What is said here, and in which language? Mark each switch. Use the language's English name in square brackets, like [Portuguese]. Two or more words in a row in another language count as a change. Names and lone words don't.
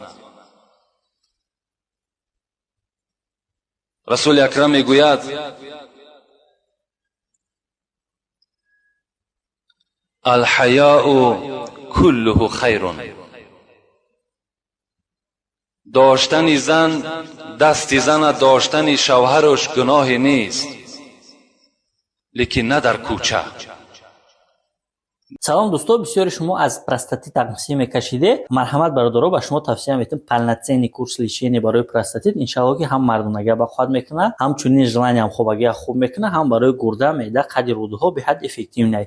[Persian] رسول اکرم میگوید [Arabic] الحیاء کله خیر. [Persian] داشتن زن، دست زن داشتن شوهرش گناه نیست، لیکن نه در کوچه. [Tajik] салом дӯстон, бисёри шумо аз простатит тағмисия мекашиде. Марҳамат бародаро, ба шумо тавсия метавонам [Russian] полноценный курс лечения [Tajik] барои простатит. иншаллоҳ ки ҳам мардонагия ба ход мекунад, ҳамчунин желания хобагия хуб мекунад, ҳам барои гурда, меъда, қади рӯдаҳо беҳад эффективнай.